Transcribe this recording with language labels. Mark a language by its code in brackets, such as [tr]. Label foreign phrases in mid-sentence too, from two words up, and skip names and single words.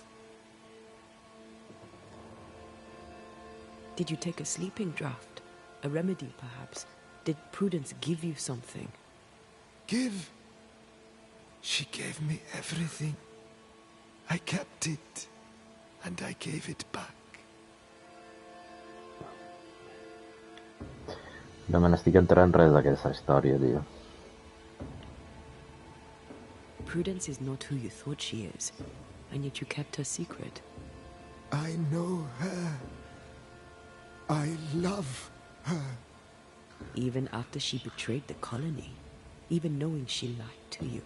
[en] Did you take a sleeping draught? A remedy, perhaps? Did Prudence give you something? Give? She gave me everything. I kept it, and I gave it back. [ca] No me n'estic enterant res d'aquesta història, tio. [en] Prudence is not who you thought she is, and yet you kept her secret. I know her. I love her. Even after she betrayed the colony, even knowing she lied to you.